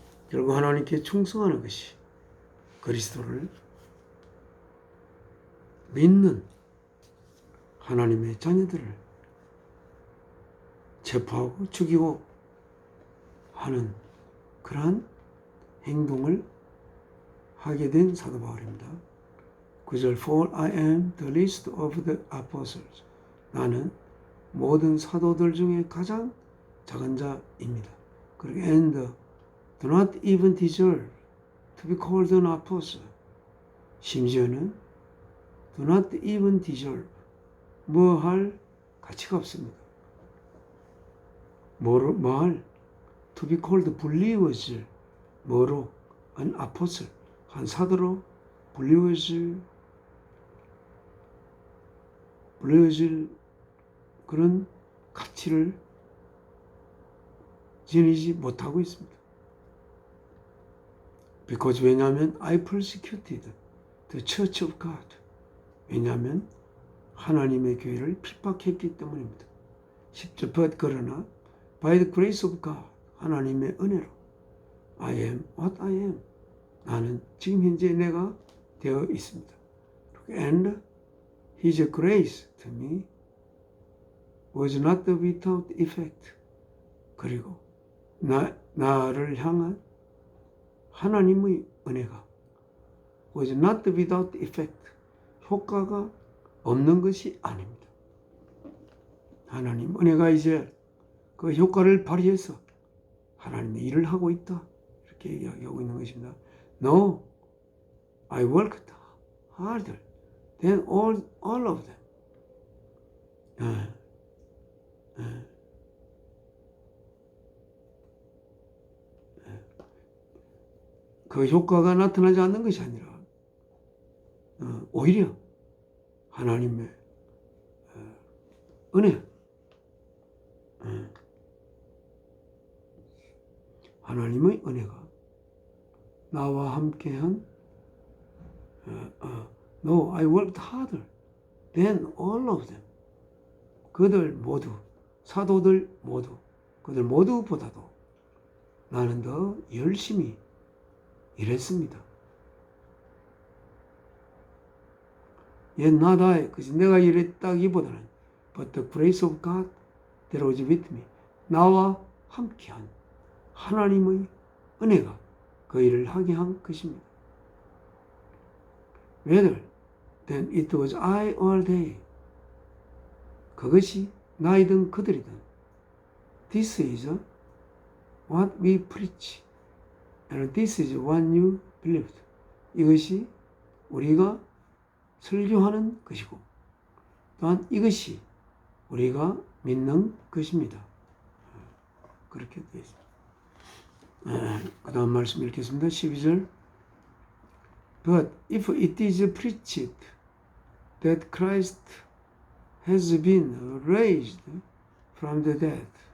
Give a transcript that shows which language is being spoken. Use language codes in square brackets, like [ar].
[ko] 결국 하나님께 충성하는 것이 그리스도를 믿는 하나님의 자녀들을 체포하고 죽이고 하는 그러한 행동을 하게 된 사도 바울입니다. [en] 9절 For I am the least of the apostles. [ko] 나는 모든 사도들 중에 가장 작은 자입니다. 그리고 [en] and do not even deserve to be called an apostle. [ko] 심지어는 [en] do not even deserve, [ko] 뭐할 가치가 없습니다. 뭐할 [en] to be called believers, [ko] 뭐로 [en] an apostle, [ko] 한 사도로 불리워질 그런 가치를 지니지 못하고 있습니다. [en] Because [ko] 왜냐하면 [en] I persecuted the church of God. [ko] 왜냐하면 하나님의 교회를 핍박했기 때문입니다. [en] 10절 But [ko] 그러나 [en] by the grace of God, [ko] 하나님의 은혜로 [en] I am what I am. [ko] 나는 지금 현재 내가 되어 있습니다. [en] And His grace to me was not without effect. [ko] 그리고 나를 향한 하나님의 은혜가 [en] was not without effect. [ko] 효과가 없는 것이 아닙니다. 하나님 은혜가 이제 그 효과를 발휘해서 하나님의 일을 하고 있다. 이렇게 이야기하고 있는 것입니다. [en] No, I worked harder than all of them. [ko] 그 효과가 나타나지 않는 것이 아니라 오히려 하나님의 은혜, 하나님의 은혜가 나와 함께한 [en] No, I worked harder than all of them. [ko] 그들 모두, 사도들 모두, 그들 모두보다도 나는 더 열심히 일했습니다. [en] Yet not I, [ko] 그치 내가 일했다기보다는 [en] But the grace of God that was with me. [ko] 나와 함께한 하나님의 은혜가 그 일을 하게 한 것입니다. [en] Whether then it was I or they. [ko] 그것이 나이든 그들이든. [en] This is what we preach. And this is what you believed. [ko] 이것이 우리가 설교하는 것이고 또한 이것이 우리가 믿는 것입니다. 그렇게 되어 있습니다. 그 다음 말씀 읽겠습니다. [en] 12절 But if it is preached that Christ has been raised from the dead.